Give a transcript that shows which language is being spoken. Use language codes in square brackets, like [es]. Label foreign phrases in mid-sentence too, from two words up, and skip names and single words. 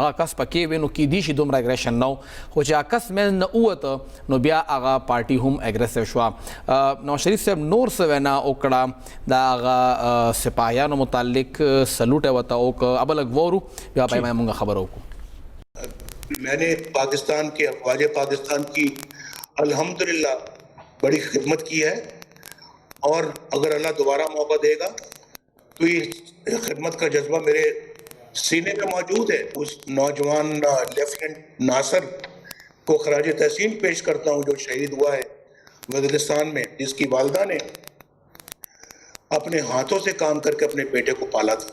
[ps] هغه کس پکې وي نو کیدای شي دومره اګریشن نه خو چې هغه کس منځ نه ووته نو بیا هغه پارټي هم اګریسیو شوه. نواز شریف صاحب نور څه وینا وکړه د هغه سپاهیانو متعلق سلوټ یې ورته وکړه. اب لږ وورو بیا به یې موږ خبره وکړو. [ur] میں نے پاکستان کی افواج پاکستان کی الحمدللہ بڑی خدمت کی ہے اور اگر اللہ دوبارہ موقع دے گا تو یہ خدمت کا جذبہ میرے سینے میں موجود ہے. اس نوجوان لیفٹیننٹ ناصر کو خراج تحسین پیش کرتا ہوں جو شہید ہوا ہے وزیرستان میں جس کی والدہ نے اپنے ہاتھوں سے کام کر کے اپنے بیٹے کو پالا تھا.